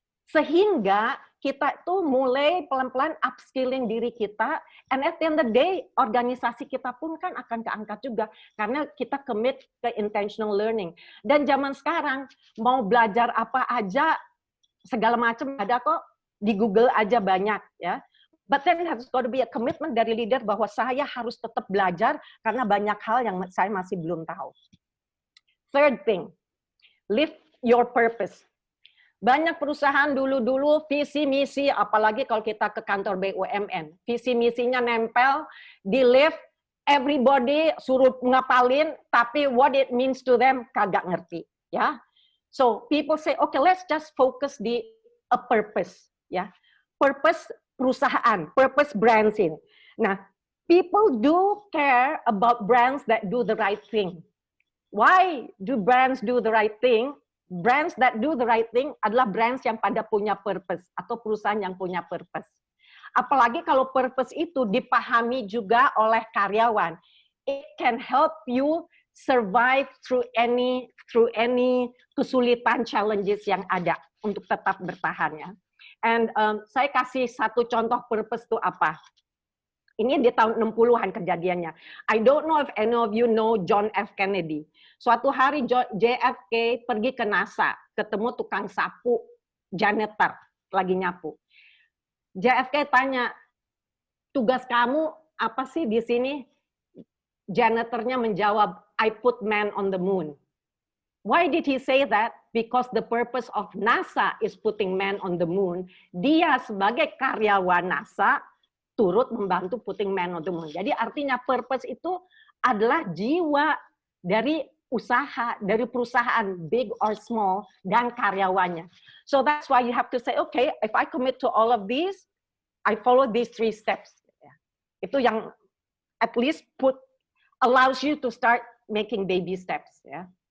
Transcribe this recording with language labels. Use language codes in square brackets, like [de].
[id] Sehingga kita tuh mulai pelan-pelan upskilling diri kita, [en] and at the end of the day, [id] organisasi kita pun kan akan keangkat juga, karena kita commit ke intentional learning. Dan zaman sekarang, mau belajar apa aja, segala macam ada kok, di Google aja banyak. Ya. [en] But then has got to be a commitment [id] dari leader bahwa saya harus tetap belajar, karena banyak hal yang saya masih belum tahu. [en] Third thing, live your purpose. [id] Banyak perusahaan dulu-dulu visi misi, apalagi kalau kita ke kantor BUMN, visi misinya nempel di lift, everybody suruh ngapalin, tapi [en] what it means to them [id] kagak ngerti, ya. [en] So people say, okay, let's just focus di a purpose, ya. [id] Purpose perusahaan, purpose brands ini. [en] Nah, people do care about brands that do the right thing. Why do brands do the right thing? Brands that do the right thing [id] adalah brands yang pada punya purpose atau perusahaan yang punya purpose. Apalagi kalau purpose itu dipahami juga oleh karyawan, [en] it can help you survive through any [id] kesulitan, challenges yang ada untuk tetap bertahan ya. And saya kasih satu contoh purpose itu apa? Ini di tahun 60-an kejadiannya. [en] I don't know if any of you know John F. [id] Kennedy. Suatu hari JFK pergi ke NASA, ketemu tukang sapu, janitor, lagi nyapu. JFK tanya, tugas kamu apa sih di sini? Janitornya menjawab, [en] I put man on the moon. Why did he say that? Because the purpose of NASA is putting man on the moon. [id] Dia sebagai karyawan NASA, turut membantu [en] putting man on the moon. [id] Jadi artinya purpose itu adalah jiwa dari usaha, dari perusahaan, [en] big or small, [id] dan karyawannya. [en] So that's why you have to say, okay, if I commit to all of these, I follow these 3 steps. [id] Itu yang [en] at least allows you to start making baby steps. Ya.